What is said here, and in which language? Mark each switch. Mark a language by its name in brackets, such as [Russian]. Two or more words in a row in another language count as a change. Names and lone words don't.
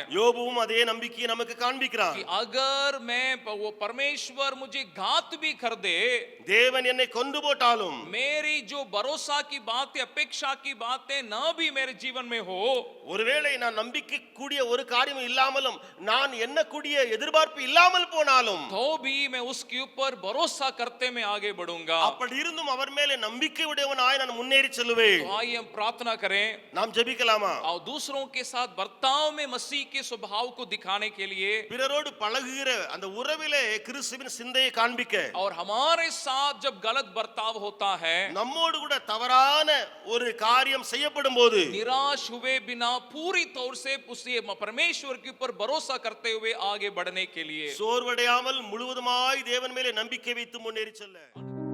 [Tamil] யோபுவும் அதே நம்பிக்கையை நமக்கு காண்பிக்கிறான். [Hindi] कि अगर मैं वो परमेश्वर मुझे घात भी कर दे, [Tamil] தேவன் என்னை கொண்டு போட்டாலும், [Hindi] मेरी जो भरोसा की बातें, अपेक्षा की बातें न भी मेरे जीवन में हो, [Tamil] ஒருவேளை நான் நம்பிக்கை கூடிய ஒரு காரியம் இல்லாமலும், நான் எண்ணக்கூடிய எதிர்பார்ப்பு இல்லாமல் போனாலும், [Hindi] तो भी मैं उसके ऊपर भरोसा करते मैं आगे बढ़ूंगा. [Tamil] அப்படி இருந்தும் அவர் மேலே நம்பிக்கை உடையவனாய் நான் முன்னேறி செல்வேன். [Hindi] तो आइए हम प्रार्थना करें [Tamil] நாம் ஜெபிக்கலாமா? [Hindi] और दूसरों के साथ बर्ताव में मसीह के स्वभाव को दिखाने के लिए, [Tamil] பிறரோடு பழகுகிற அந்த உறவிலே கிறிஸ்துவின் சிந்தையை காண்பிக்க, [Hindi] और हमारे साथ जब गलत बर्ताव होता है, [Tamil] நம்மோடு கூட தவறான ஒரு காரியம் செய்யப்படும் போது [Hindi] निराश हुए बिना पूरी तौर से उसे परमेश्वर के ऊपर भरोसा करते हुए आगे बढ़ने के लिए [Tamil] சோர்வடையாமல் முழுவதுமாய் தேவன் மேலே நம்பிக்கை வைத்து முன்னேறி செல்ல